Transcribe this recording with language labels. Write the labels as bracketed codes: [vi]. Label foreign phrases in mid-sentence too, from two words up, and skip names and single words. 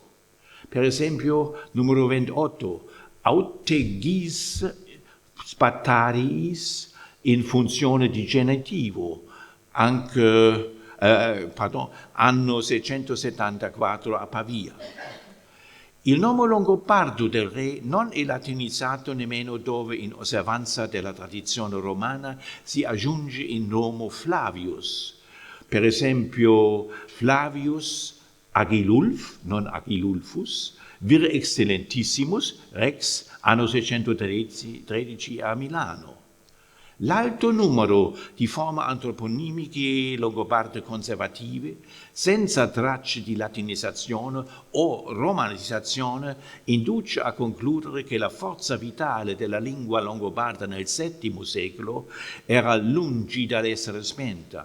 [it] Per esempio, numero 28, [la] autegis spatariis [it] in funzione di genitivo, anche anno 674 a Pavia. Il nome longobardo del re non è latinizzato nemmeno dove, in osservanza della tradizione romana, si aggiunge il nome Flavius. Per esempio, [la] Flavius Agilulf, non Agilulfus, vir excellentissimus rex, [it] anno 613 a Milano. L'alto numero di forme antroponimiche longobarde conservative, senza tracce di latinizzazione o romanizzazione, induce a concludere che la forza vitale della lingua longobarda nel VII secolo era lungi dall'essere spenta.